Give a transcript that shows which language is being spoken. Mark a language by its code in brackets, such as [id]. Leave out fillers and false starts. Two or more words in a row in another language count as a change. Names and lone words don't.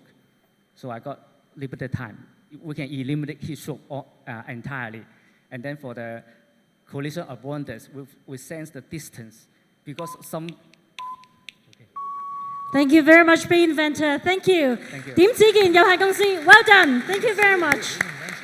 [en] So I got limited time. We can eliminate heat stroke entirely. And then for the collision avoidance, we sense the distance because some. Thank you very much, Beeinventor. Thank you. 點子健有限公司 ，Well done. Thank you very much.